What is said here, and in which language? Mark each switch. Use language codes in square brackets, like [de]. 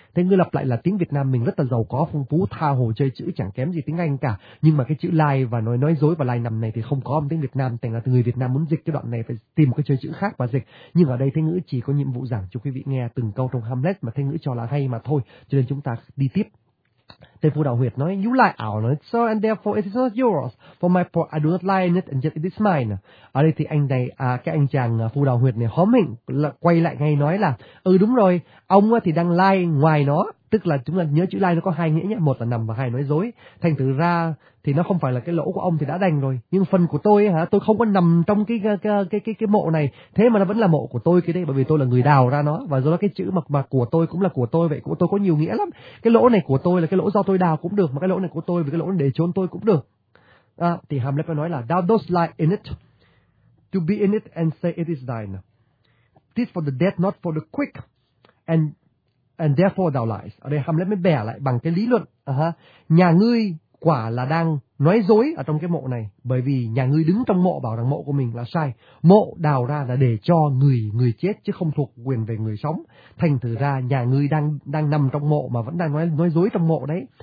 [vi] Thế ngữ lặp lại là tiếng Việt Nam mình rất là giàu có phong phú, tha hồ chơi chữ chẳng kém gì tiếng Anh cả. Nhưng mà cái chữ lie và nói dối và lie nằm này thì không có trong tiếng Việt Nam, thành là người Việt Nam muốn dịch cái đoạn này phải tìm một cái chơi chữ khác và dịch. Nhưng ở đây thế ngữ chỉ có nhiệm vụ giảng cho quý vị nghe từng câu trong Hamlet mà thế ngữ cho là hay mà thôi. Cho nên chúng ta đi tiếp. Tên phu đạo huyệt nói, [en] you lie out on it, so and therefore it is not yours. For my part, I do not lie in it, and yet it is mine. [vi] Ở đây thì anh này, cái anh chàng phu đạo huyệt này hóm hình, quay lại ngay nói là, ừ đúng rồi, ông thì đang lie ngoài nó. Tức là chúng ta nhớ chữ lie nó có hai nghĩa nhé, một là nằm và hai là nói dối. Thành thử ra thì nó không phải là cái lỗ của ông thì đã đành rồi. Nhưng phần của tôi hả, tôi không có nằm trong cái mộ này. Thế mà nó vẫn là mộ của tôi cái đấy, bởi vì tôi là người đào ra nó. Và do đó cái chữ mà của tôi cũng là của tôi vậy, của tôi có nhiều nghĩa lắm. Cái lỗ này của tôi là cái lỗ do tôi đào cũng được, mà cái lỗ này của tôi vì cái lỗ để trốn tôi cũng được. Thì Hamlet nói là, [en] thou dost lie in it, to be in it and say it is thine. This for the dead, not for the quick. And therefore thou lies. [vi] Ở đây Hamlet mới bẻ lại bằng cái lý luận. Nhà ngươi quả là đang nói dối ở trong cái mộ này, bởi vì nhà ngươi đứng trong mộ bảo rằng mộ của mình là sai. Mộ đào ra là để cho người chết chứ không thuộc quyền về người sống. Thành thử ra nhà ngươi đang nằm trong mộ mà vẫn đang nói dối trong mộ đấy.